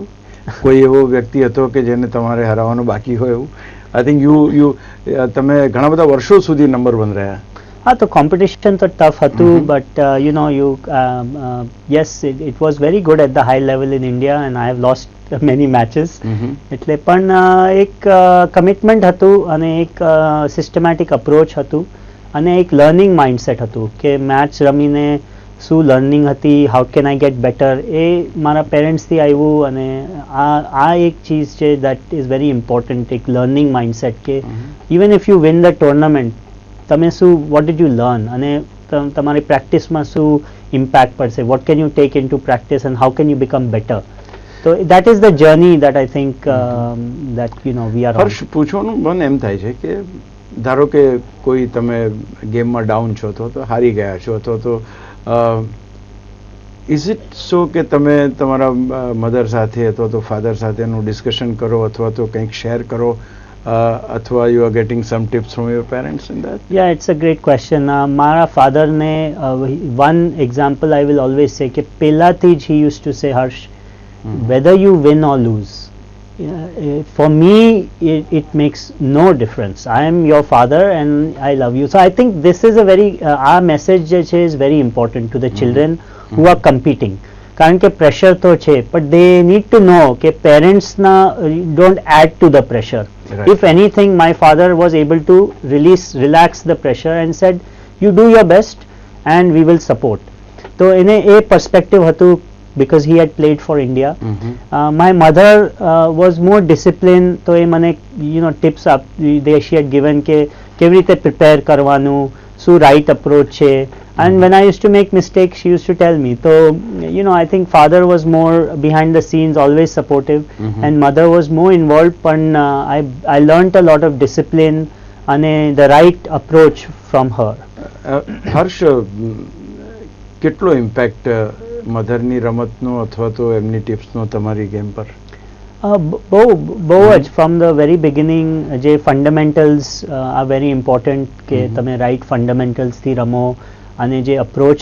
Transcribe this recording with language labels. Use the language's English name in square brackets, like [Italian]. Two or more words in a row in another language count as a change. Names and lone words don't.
[Gujarati] કોઈ એવો વ્યક્તિ હતો કે જેને તમારે હરાવવાનો બાકી હોય એવું? [English] I think you [Gujarati] તમે ઘણા બધા વર્ષો સુધી નંબર 1 રહ્યા. હા, તો કોમ્પિટિશન તો ટફ હતું, [English] but you know, yes, it was very good at the high level in India, and I have lost many matches. [Gujarati] એટલે પણ એક કમિટમેન્ટ હતું, અને એક સિસ્ટમેટિક અપ્રોચ હતું, અને એક લર્નિંગ માઇન્ડસેટ હતું કે મેચ રમીને શું લર્નિંગ હતી, [English] how can I get better, [Gujarati] એ મારા પેરેન્ટ્સથી આવ્યું. અને આ એક ચીજ છે [English] that is very important, [Gujarati] એક [English] learning mindset [Gujarati] કે [English] even if you win the tournament, [Gujarati] તમે શું [English] what did you learn, [Gujarati] અને તમારી પ્રેક્ટિસમાં શું ઇમ્પેક્ટ પડશે, [English] what can you take in to practice, and how can you become better. So that is the journey that I think that, you know, we are on. [Gujarati] હર્ષ, પૂછવાનું મન એમ થાય છે કે ધારો કે કોઈ તમે ગેમમાં ડાઉન છો તો હારી ગયા છો તો [English] is it so [Gujarati] કે તમે તમારા મધર સાથે અથવા તો ફાધર સાથેનું ડિસ્કશન કરો અથવા તો કંઈક શેર કરો, અથવા [English] you are getting some tips from your parents in that? Yeah, it's a great question. [Gujarati] મારા ફાધરને [English] one example I will always say [Gujarati] કે પહેલાથી જ [English] he used to say, Harsh, whether you win or lose, for me it makes no difference. I am your father and I love you. So I think this is a very our message is very important to the children who are competing. [Gujarati] કારણ કે પ્રેશર તો છે, [English] but they need to know [Gujarati] કે [English] parents don't add to the pressure. Right. If anything, my father was able to relax the pressure and said, you do your best and we will support. [Gujarati] તો એને એ perspective હતું, [English] because he had played for India. My mother was more disciplined, [Gujarati] તો એ મને, [English] you know, tips up she had given [Gujarati] કે કેવી રીતે [English] prepare [Gujarati] કરવાનું, શું [English] right approach છે. And when I used to make mistakes, she used to tell me. So, you know, I think father was more behind the scenes, always supportive, and mother was more involved. But I learnt a lot of discipline and the right approach from her. Harsh, [Gujarati] કેટલો ઇમ્પેક્ટ મધરની રમતનો અથવા તો એમની ટિપ્સનો તમારી ગેમ પર? બહુ જ [English] from the very beginning [Gujarati] જે ફંડામેન્ટલ્સ [English] are very important [Gujarati] કે તમે રાઇટ ફંડામેન્ટલ્સથી રમો અને જે અપ્રોચ